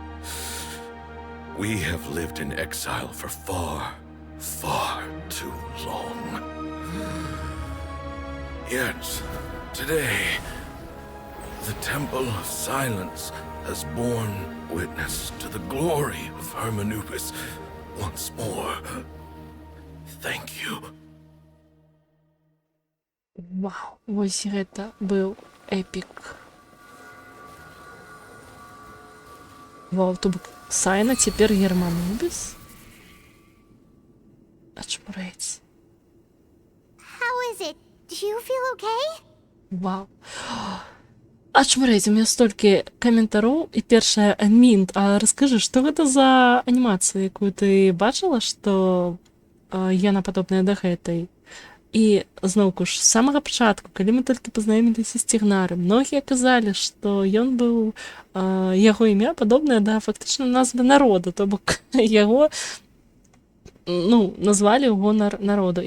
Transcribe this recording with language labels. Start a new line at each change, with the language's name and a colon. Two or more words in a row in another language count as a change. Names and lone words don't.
English: We have lived in exile for far, far too long. Yet, today, the Temple of Silence has borne witness to the glory of Hermanubis once more. Thank you.
Belarusian: Вау, ось гэта быў эпік. Вау, то бок Сайна цяпер Германубіс? Ачмурэць.
English: How is it? Do you feel okay?
Belarusian: Вау. Ачмурэць, у меня столькі каментароў. І першае, Мінт, а раскажы, што гэта за анімацыя, якую ты бачыла, што яна падобная да гэтай? І зноўку ж, з самага пачатку, калі мы толькі пазнаёміліся з Цігнарам, многія казалі, што ён быў, яго імя падобнае да фактычна назвы народа, то бок яго назвалі ў гонар народу.